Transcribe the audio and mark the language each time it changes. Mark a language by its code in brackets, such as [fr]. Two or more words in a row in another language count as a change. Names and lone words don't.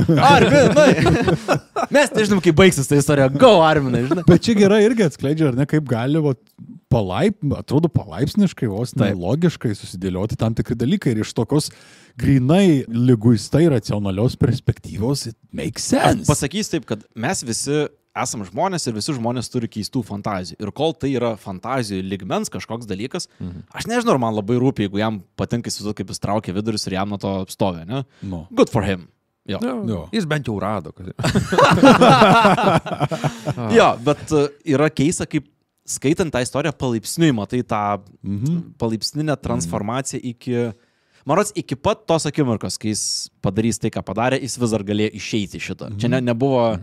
[lt] Arminai! Mes nežinom, kaip baigsis ta istorija. Go, Arminai, žinai. Bet čia gerai irgi atskleidžia, ar ne, kaip gali, atrodo palaipsniškai, vos logiškai susidėlioti tam tikri dalykai. Ir iš tokios grinai liguistai racionalios perspektyvos, [en] it makes sense. [lt] Pasakys taip, kad mes visi esam žmonės ir visi žmonės turi keistų fantazijų. Ir kol tai yra fantazijų lygmens kažkoks dalykas, aš nežinau, ar man labai rūpi, jeigu jam patinka įsivaizduoti, kaip jis traukia vidurius ir jam nuo to stovė, ne? [en] No. Good for him. [lt] Jo. Jis bent jau rado. Jo, bet yra keista, kaip skaitant tą istoriją palaipsniui, matai tą palaipsninę transformaciją iki pat tos akimirkos, kai jis padarys tai, ką padarė, jis vis dar galėjo išeiti šitą.